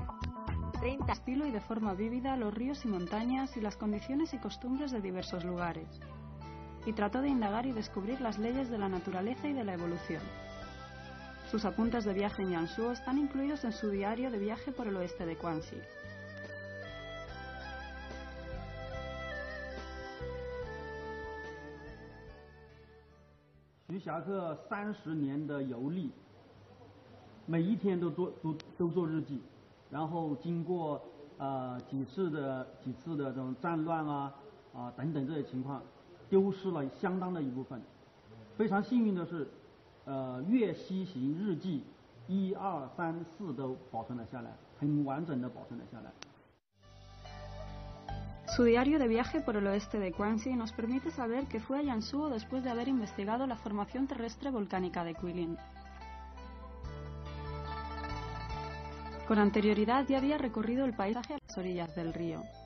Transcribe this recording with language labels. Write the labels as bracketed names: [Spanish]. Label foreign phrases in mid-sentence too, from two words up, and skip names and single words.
[Spanish] Estilo y de forma vívida los ríos y montañas y las condiciones y costumbres de diversos lugares, y trató de indagar y descubrir las leyes de la naturaleza y de la evolución. Sus apuntes de viaje en Jiangsu están incluidos en su diario de viaje por el oeste de Guangxi. [Chinese] Xuxiake 30 年的游历，每一天都做日记。然后经过几次的这种战乱等等这些情况，丢失了相当的一部分。非常幸运的是，粤西行日记1、2、3、4都保存了下来，很完整的保存了下来。 [Spanish] Su diario de viaje por el oeste de Guangxi nos permite saber que fue a Jiangsu después de haber investigado la formación terrestre volcánica de Guilin. Con anterioridad ya había recorrido el paisaje a las orillas del río.